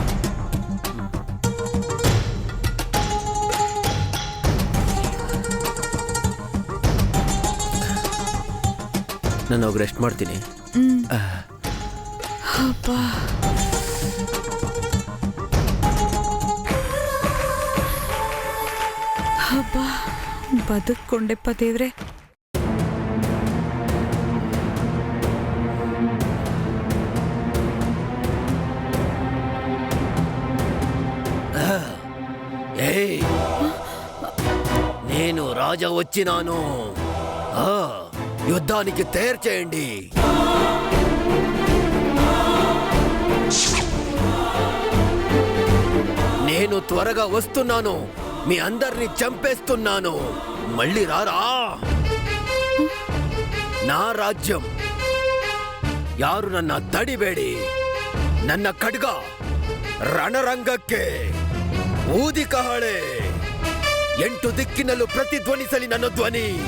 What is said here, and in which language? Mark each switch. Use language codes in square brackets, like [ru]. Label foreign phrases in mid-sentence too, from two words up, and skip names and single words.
[kn] ನಾನು ಹೋಗಿ ರೆಸ್ಟ್ ಮಾಡ್ತೀನಿ. ಅಬ್ಬಾ, ಅಬ್ಬಾ, ಬದುಕೊಂಡೆಪ್ಪ ದೇವ್ರೆ. [te] ఏయ్, నేను రాజా వచ్చినాను. యుద్ధానికి తయారు చేయండి. నేను త్వరగా వస్తున్నాను, మీ అందరిని చంపేస్తున్నాను. మళ్ళీ రారా. నా రాజ్యం. [kn] ಯಾರು ನನ್ನ ತಡಿಬೇಡಿ. ನನ್ನ ಖಡ್ಗ ರಣರಂಗಕ್ಕೆ ಊದಿ ಕಹಳೆ. 8 ದಿಕ್ಕಿನಲ್ಲೂ ಪ್ರತಿಧ್ವನಿಸಲಿ ನನ್ನ ಧ್ವನಿ.